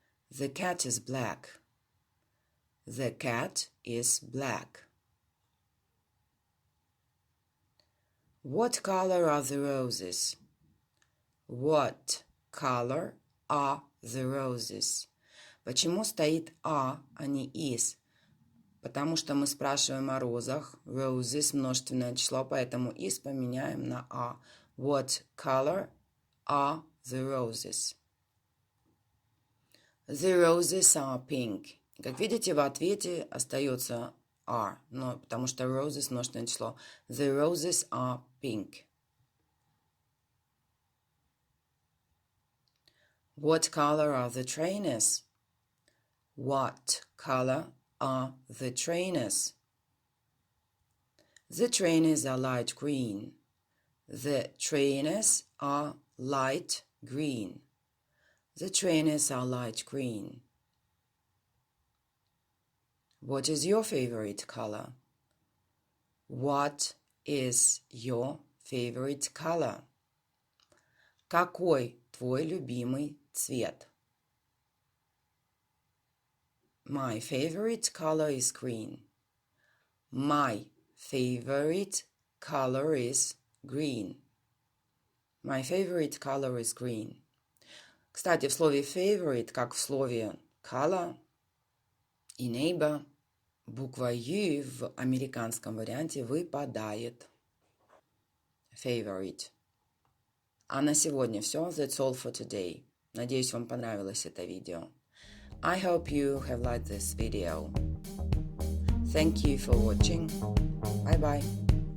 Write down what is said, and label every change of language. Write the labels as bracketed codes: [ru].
[en] The cat is black. The cat is black. What color are the roses? What color are the roses? [ru] Почему стоит а не is? Потому что мы спрашиваем о розах. Roses – множественное число, поэтому is поменяем на а. [en] What color are the roses? The roses are pink. [ru] Как видите, в ответе остается are, но потому что roses – множественное число. [en] The roses are pink. What color are the trainers? What color are the trainers? The trainers are light green. The trainers are light green. The trainers are light green. What is your favorite color? What is your favorite color? [ru] Какой твой любимый цвет? [en] My favorite color is green. My favorite color is green. My favorite color is green. [ru] Кстати, в слове favorite, как в слове color и neighbor, буква U в американском варианте выпадает. [en] Favorite. [ru] А на сегодня все. [en] That's all for today. [ru] Надеюсь, вам понравилось это видео. [en] I hope you have liked this video. Thank you for watching. Bye-bye.